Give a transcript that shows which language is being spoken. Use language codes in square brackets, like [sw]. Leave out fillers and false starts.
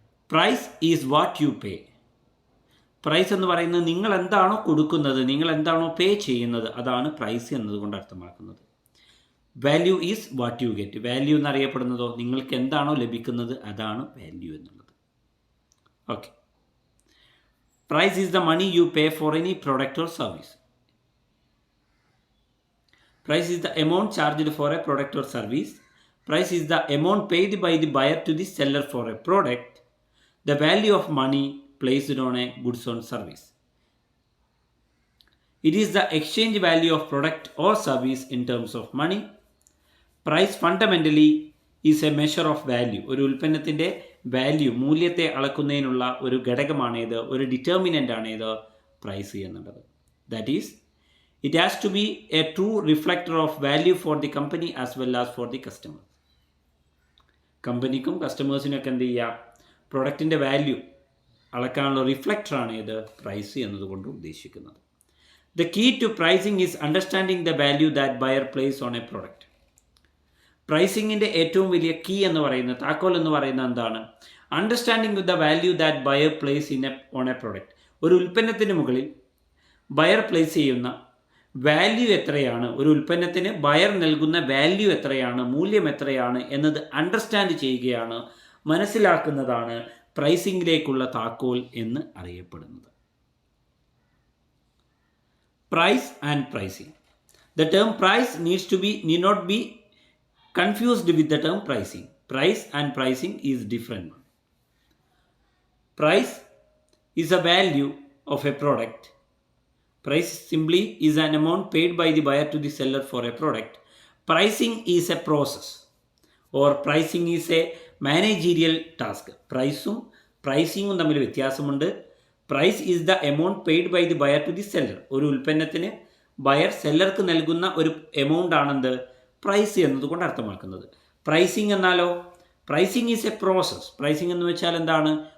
[en] Price is what you pay. [ml] Price എന്ന് പറയുന്നത് നിങ്ങൾ എന്താണോ കൊടുക്കുന്നത്, നിങ്ങൾ എന്താണോ പേ ചെയ്യുന്നത്, അതാണ് പ്രൈസ് എന്നതുകൊണ്ട് അർത്ഥമാക്കുന്നത്. [en] Value is what you get. [ml] Value എന്നറിയപ്പെടുന്നതോ നിങ്ങൾക്ക് എന്താണോ ലഭിക്കുന്നത് അതാണ് വാല്യൂ എന്നുള്ളത്. [en] Okay, price is the money you pay for any product or service. Price is the amount charged for a product or service. Price is the amount paid by the buyer to the seller for a product. The value of money placed on a goods or service. It is the exchange value of product or service in terms of money. Price fundamentally is a measure of value. [ml] ഒരു ഉൽപ്പന്നത്തിൻ്റെ value, മൂല്യത്തെ അളക്കുന്നതിനുള്ള ഒരു ഘടകമാണേത്, ഒരു determinant ആണേത് price എന്നുള്ളത്. [en] That is it has to be a true reflector of value for the company as well as for the customer. [ml] കമ്പനിക്കും കസ്റ്റമേഴ്സിനൊക്കെ എന്ത് ചെയ്യുക, പ്രൊഡക്റ്റിൻ്റെ value അളക്കാനുള്ള റിഫ്ലക്ടറാണ് ഇത് പ്രൈസ് എന്നതുകൊണ്ട് ഉദ്ദേശിക്കുന്നത്. [en] The key to pricing is understanding the value that buyer places on a product. [ml] പ്രൈസിങ്ങിൻ്റെ ഏറ്റവും വലിയ key എന്ന് പറയുന്നത്, താക്കോൽ എന്ന് പറയുന്നത് എന്താണ്? [en] Understanding with the value that buyer place on a product. [ml] ഒരു ഉൽപ്പന്നത്തിന് മുകളിൽ ബയർ പ്ലേസ് ചെയ്യുന്ന വാല്യൂ എത്രയാണ്, ഒരു ഉൽപ്പന്നത്തിന് ബയർ നൽകുന്ന വാല്യൂ എത്രയാണ്, മൂല്യം എത്രയാണ് എന്നത് അണ്ടർസ്റ്റാൻഡ് ചെയ്യുകയാണ്, മനസ്സിലാക്കുന്നതാണ് പ്രൈസിങ്ങിലേക്കുള്ള താക്കോൽ എന്ന് അറിയപ്പെടുന്നത്. [en] Price and pricing. The term price need not be confused with the term pricing. Price and pricing is different. Price is a value of a product. Price simply is an amount paid by the buyer to the seller for a product. Pricing is a process, or pricing is a managerial task. [ml] പ്രൈസും പ്രൈസിങ്ങും തമ്മിൽ വ്യത്യാസമുണ്ട്. [en] Price is the amount paid by the buyer to the seller. [ml] ഒരു ഉൽപ്പന്നത്തിന് buyer സെല്ലർക്ക് നൽകുന്ന ഒരു amount ആണെന്ത് price എന്നതുകൊണ്ട് അർത്ഥമാക്കുന്നത്. Pricing എന്നാലോ, [en] Pricing is a process. [ml] Pricing എന്ന് വെച്ചാൽ എന്താണ്?